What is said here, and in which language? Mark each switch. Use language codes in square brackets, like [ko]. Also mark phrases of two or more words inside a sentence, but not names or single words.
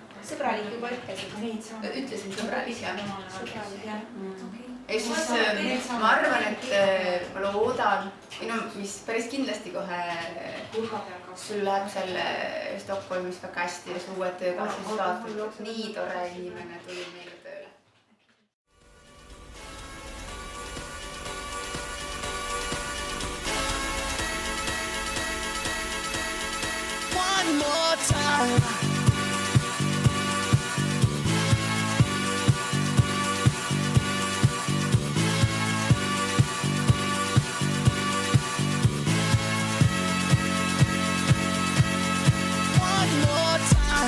[et] Sõbralik juba ütlesin sõbralik. Ja siis ma arvan, et ma loodan, mis päris kindlasti kohe sul läheb selle Stockholmis väga hästi ja su uued töökaaslased vaatavad. Nii tore inimene tuli meile tööle. [en] One more time. [et] Loodan,